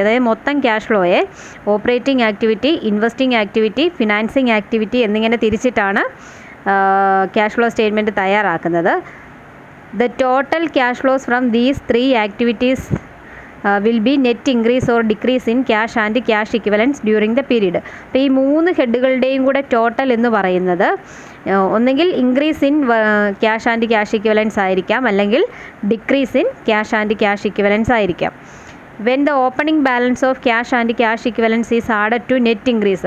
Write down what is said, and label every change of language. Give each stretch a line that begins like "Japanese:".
Malayalam: അതായത് മൊത്തം cash ഫ്ലോയെ operating activity, investing activity, financing activity എന്നിങ്ങനെ തിരിച്ചിട്ടാണ് ക്യാഷ് ഫ്ലോ സ്റ്റേറ്റ്മെൻറ്റ് തയ്യാറാക്കുന്നത്.
English: The total cash flows from these 3 activities will be net increase or decrease in cash and cash equivalents during the period.
Malayalam: അപ്പോൾ ഈ 3 ഹെഡുകളുടെയും കൂടെ total എന്ന് പറയുന്നത് ഒന്നെങ്കിൽ increase in cash and cash ഇക്വലൻസ് ആയിരിക്കാം, അല്ലെങ്കിൽ decrease in cash and cash ഇക്വലൻസ് ആയിരിക്കാം.
English: When the opening balance of cash and cash equivalents is added to net increase.